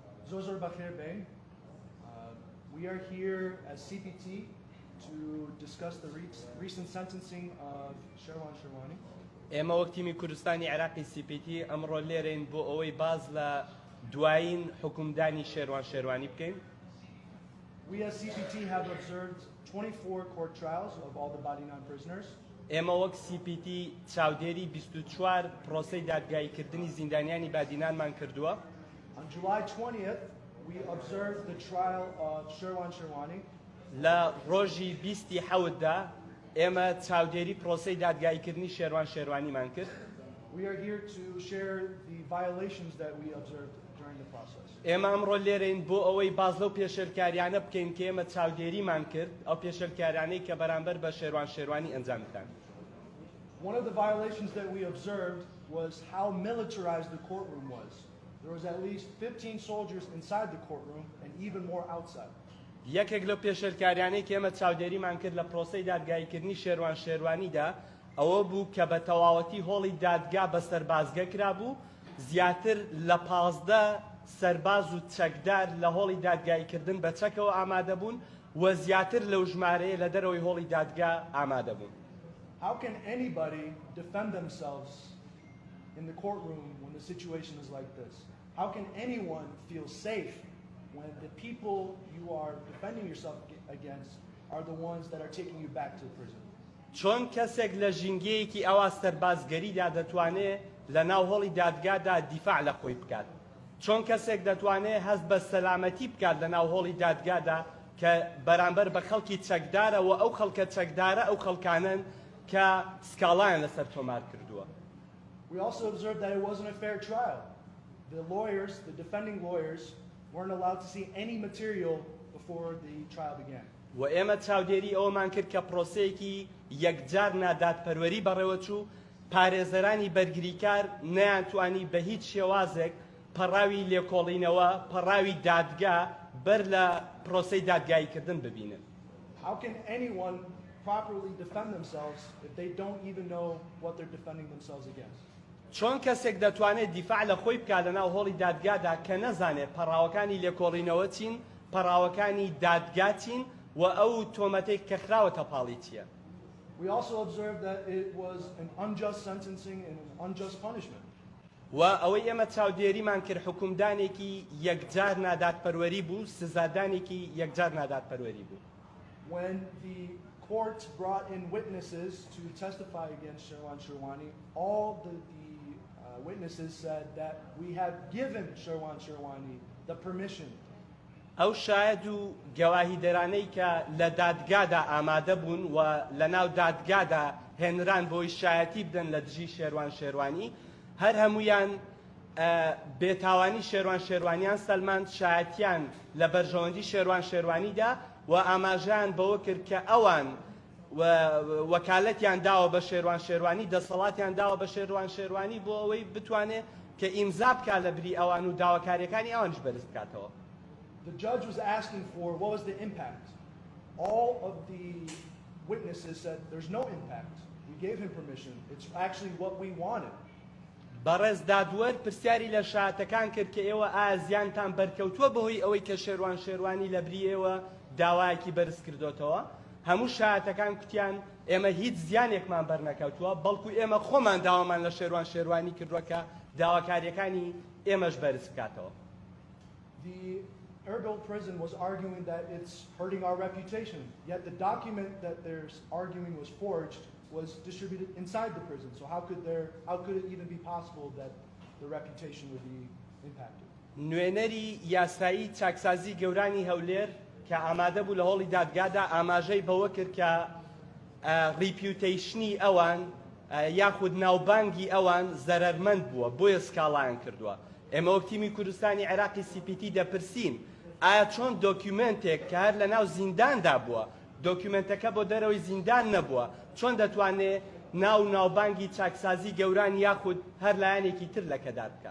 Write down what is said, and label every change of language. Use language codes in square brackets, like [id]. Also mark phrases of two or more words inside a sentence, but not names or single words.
[ckb] زۆر بەخێر بێن. [en] We are here as CPT to discuss the recent sentencing of شێروانی. [ckb] ئێمە وەک تیمی کوردستانی عێراقی CPT ئەمڕۆ لێرەین بۆ ئەوەی باز لە دوایین حکومدانی شێروانی بکەین. [en] We as CPT have observed 24 court trials of all the body non-prisoners. [ckb] ئێمە وەک CPT چاودێری 24 پرۆسەی دادگاییکردنی زیندانیانی بادینانمان کردووە. [en] On July 20th, we observed the trial of شێروانی. [ckb] لە ڕۆژی 27دا ئێمە چاودێری پرۆسەی دادگاییکردنی شێروانیمان کرد. [en] We are here to share the violations that we observed during the process. [ckb] ئێمە ئەمڕۆ لێرەین بۆ ئەوەی باز لەو پێشێلکاریانە بکەین کە ئێمە چاودێریمان کرد، ئەو پێشێلکاریانەی کە بەرامبەر بە شێروانی ئەنجامدان. [en] One of the violations that we observed was how militarized the courtroom was. There was at least 15 soldiers inside the courtroom and even more outside. [ckb] یەکێک لەو پێشێلکاریانەی کە ئێمە چاودێریمان کرد لە پرۆسەی دادگاییکردنی شێروانیدا ئەوە بوو کە بە تەواوەتی هۆڵی دادگا بە سەربازگە کرابوو، زیاتر لە 15 سەرباز و چەکدار لە هۆڵی دادگاییکردن بە چەکەوە ئامادە بوون و زیاتر لەو ژمارەیە لە دەرەوەی هۆڵی دادگا ئامادە بوون. [en] How can anybody defend themselves in the courtroom when the situation is like this? How can anyone feel safe when the people you are defending yourself against are the ones that are taking you back to prison? [ckb] چۆن کەسێک لە ژینگەیەکی ئەوا سەربازگەریدا دەتوانێت لە ناو هۆڵی دادگادا دیفاع لە خۆی بکات؟ چۆن کەسێک دەتوانێت هەست بە سەلامەتی بکات لە ناو هۆڵی دادگادا کە بەرامبەر بە خەڵکی چەکدارەوە ئەو خەڵکە چەکدارە ئەو خەڵکانن کە سکاڵایان لەسەر تۆمار کردووە؟ [en] We also observed that it wasn't a fair trial. The lawyers, the defending lawyers, weren't allowed to see any material before the trial began. [ckb] و ئێمە چاودێری ئەوەمان کرد کە پرۆسەیەکی یەکجار نادادپەروەری بەڕێوەچوو، پارێزەرانی بەرگریکار نەیانتوانی بە هیچ شێوازێک پەڕاوی لێکۆڵینەوە، پەڕاوی دادگا بەر لە پرۆسەی دادگاییکردن ببینن. [en] How can anyone properly defend themselves if they don't even know what they're defending themselves against? [ckb] چۆن کەسێک دەتوانێت دیفاع لە خۆی بکات لە ناو هۆڵی دادگادا کە نەزانێت پەڕاوەکانی لێکۆڵینەوە چین، پەڕاوەکانی دادگا چین و ئەو تۆمەتێک کە خراوەتە پاڵی چییە؟ [en] We also observed that it was an unjust sentencing and an unjust punishment. [ckb] و ئەوەی ئێمە چاودێریمان کرد حکومدانێکی یەکجار نادادپەروەری بوو، سزادانێکی یەکجار نادادپەروەری بوو. [en] When the court brought in witnesses to testify against شێروانی, all the witnesses said that we have given شێروانی the permission. [ckb] ئەو شاهد و گەواهیدەرانەی کە لە دادگادا ئامادە بوون و لە ناو دادگادا هێنران بۆی شایەتی بدەن لە دژی شێروانی، هەر هەمویان بێتاوانی شێروانیان سەلماند، شایەتیان لە بەرژەوەندی شێروانیدا و ئاماژەیان بەوە کرد کە ئەوان وەکالەتیان داوە بە شێروانی، دەسەڵاتیان داوە بە شێروانی بۆ ئەوەی بتوانێت کە ئیمزا بکات لە بری ئەوان و داواکاریەکانی ئەوانش بەرز بکاتەوە. [en] The judge was asking for what was the impact. All of the witnesses said there's no impact. We gave him permission. It's actually what we wanted. [ckb] بەڕێز دادوەر پرسیاری لە شایەتەکان کرد کە ئێوە ئایا زیانتان بەرکەوتووە بەهۆی ئەوەی کە شێروانی لە بری ئێوە داوایەکی بەرز کردوتەوە؟ هەموو شایەتەکان کوتیان ئێمە هیچ زیانێکمان بەرنەکەوتووە، بەڵکو ئێمە خۆمان داوامان لە شێروانی کردووە کە داواکاریەکانی ئێمەش بەرز بکاتەوە. [en] The Erbil prison was arguing that it's hurting our reputation, yet the document that they're arguing was forged was distributed inside the prison. So how could it even be possible that the reputation would be impacted? [ckb] نوێنەری یاسایی چاکسازی گەورانی هەولێر کە ئامادە بوو لە هۆڵی دادگادا ئاماژەی بەوە کرد کە ریپیوتیشنی ئەوان یاخود ناوبانگی ئەوان زەرەرمەند بووە، بۆیە سکاڵایان کردووە. ئێمە وەک تیمی کوردستانی عێراقی CPT دەپرسین ئایا چۆن دۆکیومنتێک کە هەر لە ناو زینداندا بووە، دۆکیومنتەکە بۆ دەرەوەی زیندان نەبووە، چۆن دەتوانێت ناوبانگی چاکسازی گەوران یاخود هەر لایەنێکی تر لەکەدا بکات؟